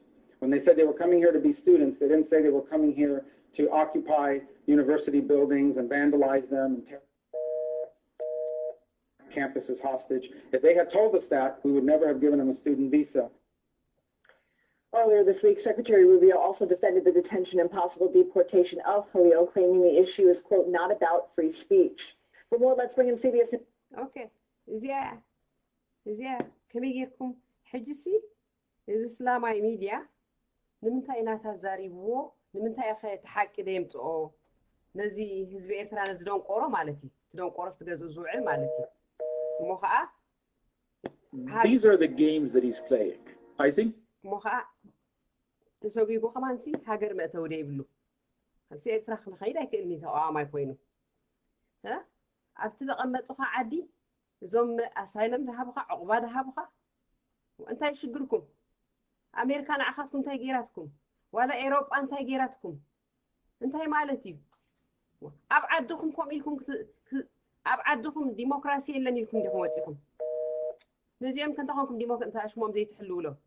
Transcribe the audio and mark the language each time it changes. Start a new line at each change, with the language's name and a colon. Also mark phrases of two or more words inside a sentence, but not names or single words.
English: When they said they were coming here to be students, they didn't say they were coming here to occupy university buildings and vandalize them and tear campuses hostage. If they had told us that, we would never have given them a student visa. Earlier this week, Secretary Rubio also defended the detention and possible deportation of Khalil, claiming the issue is, quote, not about free speech. For more, let's bring in CBS. Okay.
Tigrinya: እዚኣ ከመይ ጌርኩም ሕጂሲ እዚ እስላማዊ ሚድያ ንምንታይ ኢና ተዛሪብዎ ንምንታይ ኸ ተሓቂ ደምፅኦ ነዚ ህዝቢ ኤርትራ ነዚ ደንቆሮ ማለት እዩ ደንቆሮ ትገዝኡ ዝውዕል ማለት እዩ እሞ ከዓ
English: These are the games that he's playing. I think
Tigrinya: እሞ ከዓ ተሰቢጉ ከማንሲ ሃገር መእተው ደይብሉ ካልሲ ኤርትራ ክንኸይድ ኣይክእልኒ ተቃዋማይ ኮይኑ ኣብቲ ዘቐመጡኻ ዓዲ እዞም ኣሳይለም ዝሃቡኻ ዕቑባ ዝሃቡኻ እንታይ ሽግርኩም ኣሜሪካ ንዓኻትኩም እንታይ ገይራትኩም ዋላ ኤሮጳ እንታይ ገይራትኩም እንታይ ማለት እዩ ኣብ ዓድኹም ከምኡ ኢልኩም ኣብ ዓድኹም ዲሞክራሲ የለን ኢልኩም ዲኹም ወፂኹም ነዚኦም ከንታኾንኩም ዲሞክራሲ ሽሞም ዘይትሕልውሎ